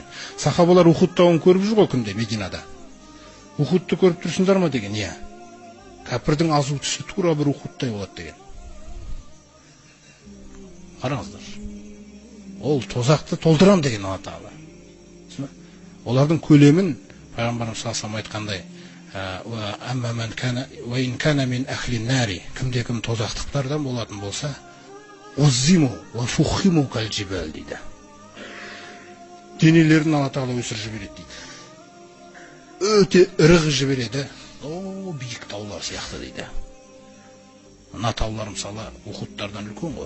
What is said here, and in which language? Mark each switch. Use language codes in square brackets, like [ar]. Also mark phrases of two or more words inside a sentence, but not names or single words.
[kk] Сахабалар Ухуд тауын көріп жүр ғой күнде Мединада. Ухудты көріп тұрсыңдар ма деген, иә. Кәпірдің азу түсі тура бір Ухудтай болады деген. Қараңыздар. Ол тозақты толтырам деген Алла Тағала. Олардың көлемін пайғамбарымыз [ar] صلى الله عليه [kk] айтқандай, [ar] أما من كان وإن كان من أهل النار, [kk] кім тозақтықтардан болатын болса, [ar] عظم وفخم كالجبال [kk] дейді. Денелерін Алла Тағала өсіріп жібереді дейді. Өте ірі жібереді. Биік таулар сияқты дейді. Мына таулар мысалы Ухудтардан үлкен ғой.